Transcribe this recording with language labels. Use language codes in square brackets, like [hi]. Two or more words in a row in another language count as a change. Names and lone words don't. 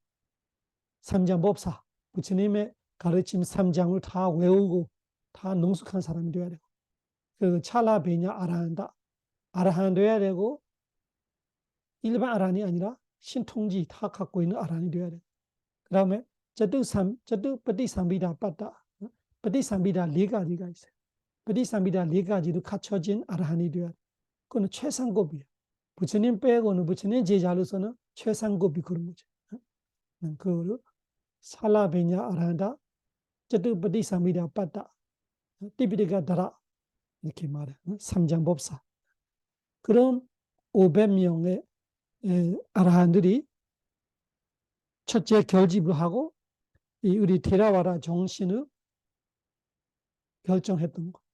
[ko] 삼장법사, 부처님의 가르침 3장을 다 외우고 다 능숙한 사람이 되어야 되고, 그리고 찰나베냐 아라한다. 아라한 되어야 되고, 일반 아라한이 아니라 신통지 다 갖고 있는 아라한이 되어야 되고, 그 다음에 저도 ปฏิสัมภิดา 빠따,ปฏิสัมภิดา 4가지가 있어요. ปฏิสัมภิดา 4가지로 갖춰진 아라한이 되어야 돼. 그거는 최상급이에요. 부처님 빼고는 부처님 제자로서는 최상급이 그런 거죠. 그거를 살라베냐 아라한다, 저도ปฏิสัมภิดา 빠따, 띠비리가 다라 이렇게 말해. 삼장법사. 그런 500명의 아라한들이 첫째 결집을 하고 이 우리 테라와라 정신을 결정했던 거.